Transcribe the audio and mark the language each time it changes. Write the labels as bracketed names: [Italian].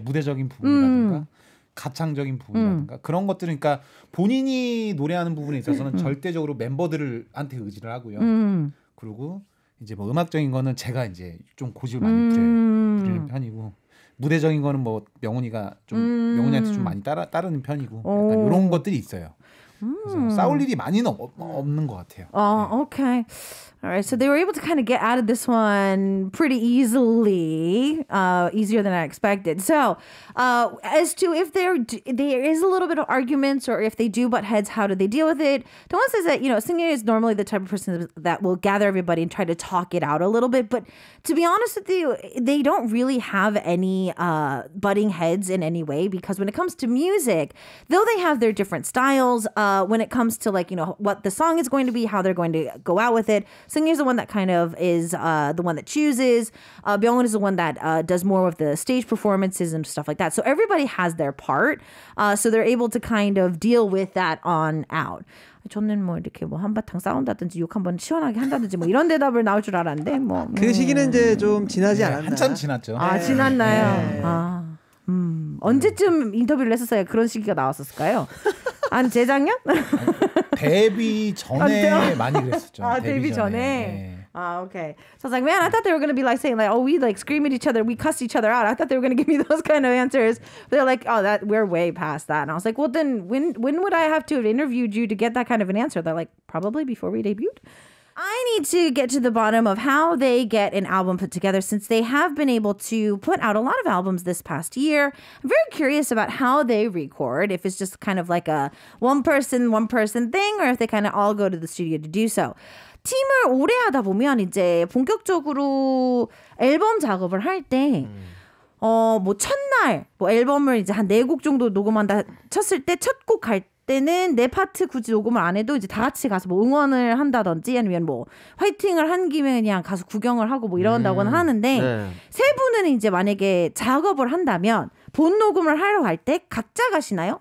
[Korean] 무대적인 부분이라든가 가창적인 부분이라든가 그런 것들은 그러니까 본인이 노래하는 부분에 있어서는 절대적으로 멤버들한테 의지를 하고요. 그리고 이제 뭐 음악적인 거는 제가 이제 좀 고집을 많이 부리는 편이고 무대적인 거는 뭐 명훈이가 좀 명훈이한테 좀 많이 따르는 편이고 약간 이런 것들이 있어요. 그래서 싸울 일이 많이는 없는 것 같아요. [English] Okay. All right, so they were able to kind of get out of this one pretty easily, easier than I expected. So, as to if there is a little bit of arguments or if they do butt heads, how do they deal with it? Dongwon says that, Seungyeon is normally the type of person that will gather everybody and try to talk it out a little bit. But to be honest with you, they don't really have any butting heads in any way because when it comes to music, though they have their different styles, when it comes to like, what the song is going to be, how they're going to go out with it, Seungyeon's the one that kind of is the one that chooses. Byungwon is the one that does more of the stage performances and stuff like that. So everybody has their part. So they're able to kind of deal with that on out. [Korean] 저는 뭐 이렇게 뭐 한바탕 싸운다든지 욕 한번 시원하게 한다든지 뭐 이런 대답을 나올 줄 알았는데 뭐. 그 시기는 이제 좀 지나지 않았나. 한참 지났죠. 지났나요? 언제쯤 인터뷰를 했었어요? 그런 시기가 나왔었을까요? 한 재작년? 데뷔 전에 많이 그랬었죠. 데뷔 전에. [English] Okay. So I was like, man, I thought they were gonna be like saying like, oh, we like scream at each other, we cuss each other out. I thought they were gonna give me those kind of answers. But they're like, oh, that we're way past that. And I was like, well, then when would I have to have interviewed you to get that kind of an answer? They're like, probably before we debuted. I need to get to the bottom of how they get an album put together since they have been able to put out a lot of albums this past year. I'm very curious about how they record, if it's just kind of like a one person thing or if they kind of all go to the studio to do so. [Korean] 팀을 오래 하다 보면 이제 본격적으로 앨범 작업을 할 때 뭐 첫날 뭐 앨범을 이제 한 4곡 정도 녹음한다 쳤을 때 첫 곡 갈 때는 내 파트 굳이 녹음을 안 해도 이제 다 같이 가서 뭐 응원을 한다든지 아니면 뭐 화이팅을 한 김에 그냥 가서 구경을 하고 뭐 이런다고는 하는데 세 분은 이제 만약에 작업을 한다면 본 녹음을 하러 갈 때 각자 가시나요?